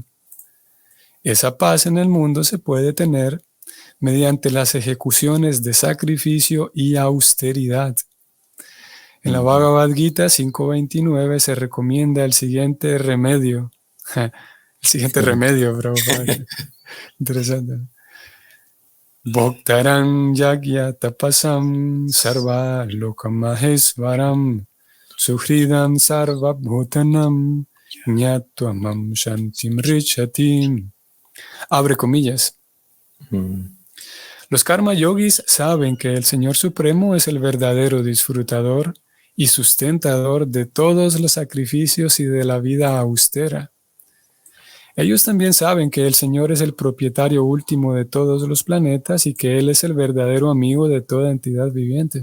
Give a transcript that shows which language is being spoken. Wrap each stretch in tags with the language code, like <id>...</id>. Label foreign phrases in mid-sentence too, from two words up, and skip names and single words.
<es>Esa paz en el mundo se puede tener mediante las ejecuciones de sacrificio y austeridad. En la Bhagavad Gita 5.29 se recomienda el siguiente remedio. El siguiente remedio, Prabhupada. Interesante.</es> <sa>Bhaktaram yagya tapasam sarva lokamahesvaram suhridam sarva bhutanam nyatvam shantim richatim.</sa> <es>Abre comillas. Los karma yogis saben que el Señor Supremo es el verdadero disfrutador y sustentador de todos los sacrificios y de la vida austera. Ellos también saben que el Señor es el propietario último de todos los planetas y que Él es el verdadero amigo de toda entidad viviente.</es>